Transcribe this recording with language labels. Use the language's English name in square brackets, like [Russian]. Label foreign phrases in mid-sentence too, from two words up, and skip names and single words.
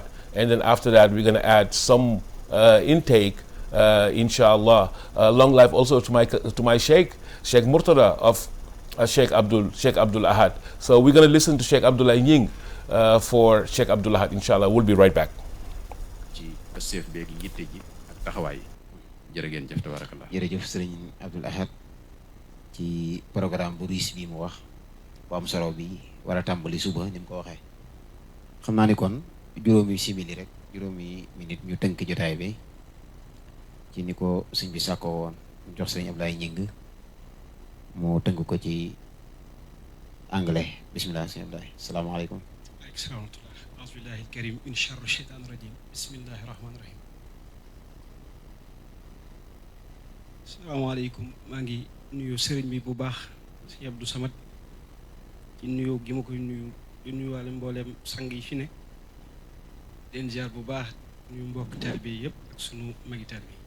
[English] And then after that, we're going to add some intake, inshallah. Long life also to my Sheikh Murtada of Sheikh Abdul Ahad. So we're going to listen to Sheikh Abdullah Nying for Sheikh Abdul Ahad, inshallah. We'll be right back. [Wolof] jërëjëf sëriñ Abdul Ahad ci programme bu riis bi mu wax bu am solo bi war a tàmbali suba ni mu ko waxee. xam naa ni kon juróomi simili rek, juróomi minute ñu tënk jotaay bi ci ni ko sëñ bi sàkkoo woon ñu jox sëriñ Abdoulaye Nying mu tënk ko ci anglais. Bismillah sëriñ Abdoulaye. Asalaamaaleykum. [Arabic] أعوذ بالله الكريم من شر الشيطان الرجيم بسم الله الرحمن الرحيم. [Wolof] asalaamaaleykum, maa ngi nuyu sëriñ bi bu baax si Abdou Samad ci nuyu gi ma koy nuyu di nuyuwaale mbooleem sang yi fi ne den ziar bu baax nuyu mbokk taalibe yëpp ak sunu magi taalibe bi.